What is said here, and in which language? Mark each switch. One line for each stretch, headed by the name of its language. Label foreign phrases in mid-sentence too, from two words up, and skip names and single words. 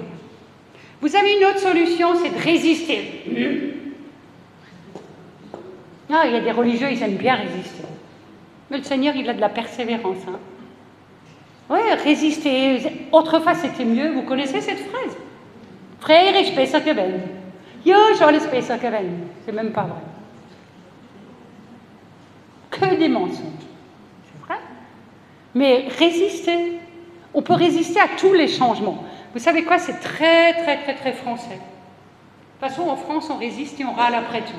French: Vous avez une autre solution, c'est de résister. Il y a des religieux, ils aiment bien résister. Mais le Seigneur, il a de la persévérance. Oui, résister. Autrefois, c'était mieux. Vous connaissez cette phrase? Frère,
German: ich besser gewesen. Ja, ich alles besser gewesen.
French: C'est même pas vrai. Que des mensonges. C'est vrai. Mais résister. On peut résister à tous les changements. Vous savez quoi? C'est très, très, très, très français. De toute façon, en France, on résiste et on râle après tout.